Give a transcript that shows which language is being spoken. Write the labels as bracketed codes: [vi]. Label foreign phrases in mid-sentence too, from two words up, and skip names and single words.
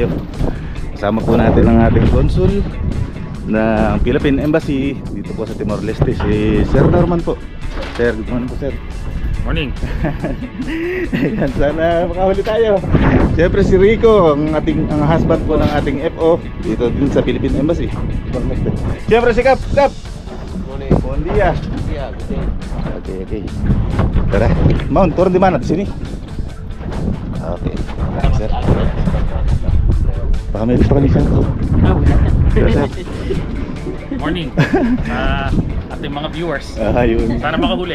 [tl] Kasama po natin ang ating consul ng Philippine Embassy dito po sa Timor-Leste, si Sir Norman po. [en] Sir, good morning po sir. Morning. [tl] Ayan, sana makahuli tayo. Siyempre si Rico, ang husband po ng ating FO dito din sa Philippine Embassy, Timor-Leste. Siyempre si Kap. [en] Morning. [tet] Bon dia. [en] Yeah, good day. [tl] Okay. Tara, Mount, [id] turun di mana? Di sini? [tl] Okay, sir. Baka may pakalisan ko. Morning. Ating mga viewers. Ayun. Sana makahuli.